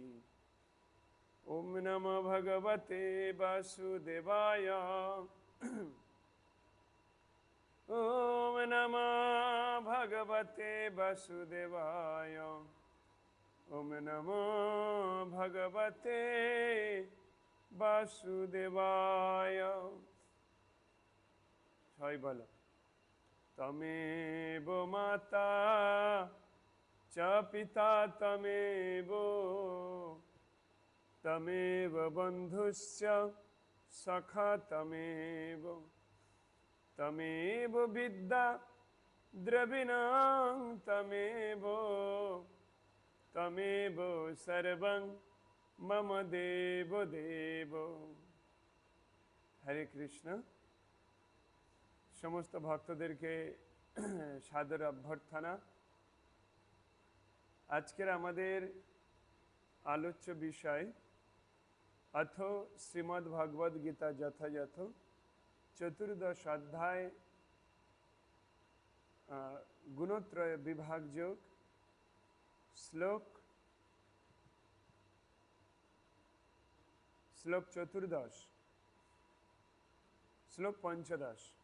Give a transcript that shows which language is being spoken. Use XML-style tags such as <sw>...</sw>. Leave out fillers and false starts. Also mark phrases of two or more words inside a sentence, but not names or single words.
<sa>ॐ नमो भगवते वासुदेवाय ॐ नमो भगवते वासुदेवाय ॐ नमो भगवते वासुदेवाय।</sa> <bn>সবাই বলো,</bn> <sa>তমেব মাতা চ পিতা তমেব বন্ধুশ্চ সখা তমেব বিদ্যা দ্রবিণং তমেব সর্বং মম দেব দেব।</sa> <bn>হরে কৃষ্ণ। সমস্ত ভক্তদেরকে সাদর অভ্যর্থনা। আজকের আমাদের আলোচ্য বিষয় অথ শ্রীমদ্ ভগবদ গীতা যথাযথ চতুর্দশ অধ্যায় গুণত্রয় বিভাগ যোগ শ্লোক চতুর্দশ শ্লোক পঞ্চদশ।</bn>